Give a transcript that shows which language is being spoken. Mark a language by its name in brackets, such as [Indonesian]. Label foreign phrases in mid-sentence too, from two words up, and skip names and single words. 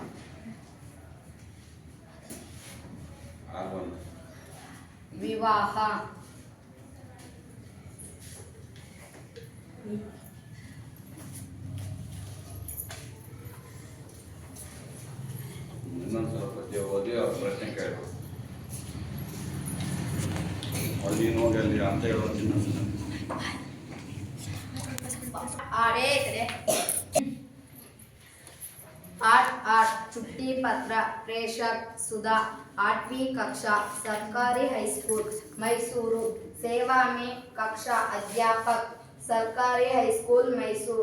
[Hindi] विवाह. [Kannada] ಇನ್ನೊಂದ್ಸಲ ಪದ್ಯ ಓದಿ ಅವ್ರ ಪ್ರಶ್ನೆ ಕೇಳಬೇಕು. ಅಲ್ಲಿ ನೋಡಿ ಅಲ್ಲಿ ಅಂತ ಹೇಳೋದಿಲ್ಲ. [Hindi] आठ छुट्टी पत्र. प्रेषक सुधा. 8वीं कक्षा, सरकारी [English] high school [Hindi] मैसूरू. सेवा में कक्षा अध्यापक, सरकारी [English] high school [Hindi] मैसूर.